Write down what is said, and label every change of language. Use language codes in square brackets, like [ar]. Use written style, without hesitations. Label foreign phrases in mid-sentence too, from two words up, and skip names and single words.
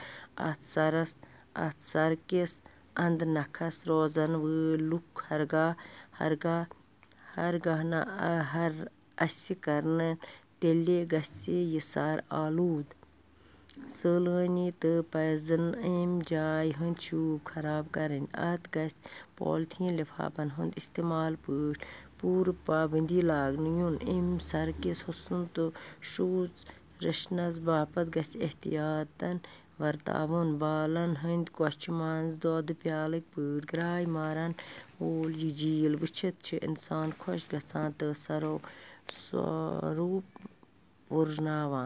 [ks] अत सर किस अंद नखस रोजन वल लुक हरगाह न हर अस करन तेल गछ यह सर आलूद। सलनी तो पजन अमि जाय हंद शूब खराब करन। अत गछ पॉलिथीन लिफाफन हंद इस्तेमाल पूर पाबंदी लागन युन। अमि सर किस हुसन तो शूज रचनस बापत गछ एहतियातन वर्तावन। बालन हंद कोच मज दोद प्यालक पट ग्राय मारन वोल यह झील वुचित इंसान खुश गसान तो स्वरूप पुरनावान।